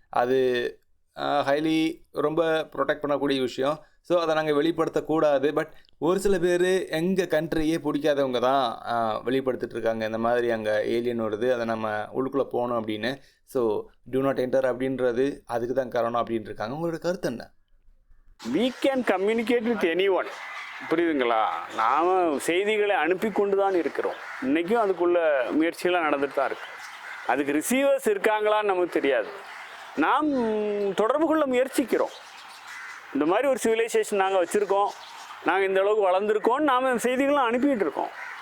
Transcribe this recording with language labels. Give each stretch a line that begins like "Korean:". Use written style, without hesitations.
Tamil: அது ஹைலி ரொம்ப ப்ரொடெக்ட் பண்ணக்கூடிய விஷயம். ஸோ அதை நாங்கள் வெளிப்படுத்தக்கூடாது. பட் ஒரு சில பேர் எங்கள் கண்ட்ரியே பிடிக்காதவங்க தான் வெளிப்படுத்திட்டு இருக்காங்க. இந்த மாதிரி அங்கே ஏலியன் வருது, அதை நம்ம உள்ளுக்குள்ளே போகணும் அப்படின்னு.
English: so do not enter
Tamil: அப்படின்றது அதுக்கு தான் காரணம் அப்படின்னு இருக்காங்க. உங்களோட கருத்து என்ன?
English: We can communicate with anyone.
Tamil: புரியுதுங்களா? நாம் செய்திகளை அனுப்பி கொண்டு தான் இருக்கிறோம். இன்றைக்கும் அதுக்குள்ள முயற்சிகளாக நடந்துட்டு தான் இருக்கு. அதுக்கு ரிசீவர்ஸ் இருக்காங்களான்னு நமக்கு தெரியாது. நாம் தொடர்பு கொள்ள முயற்சிக்கிறோம். இந்த மாதிரி ஒரு சிவிலைசேஷன் நாங்கள் வச்சுருக்கோம், நாங்கள் இந்த அளவுக்கு வளர்ந்துருக்கோம், நாம் செய்திகளும் அனுப்பிட்டு இருக்கோம்.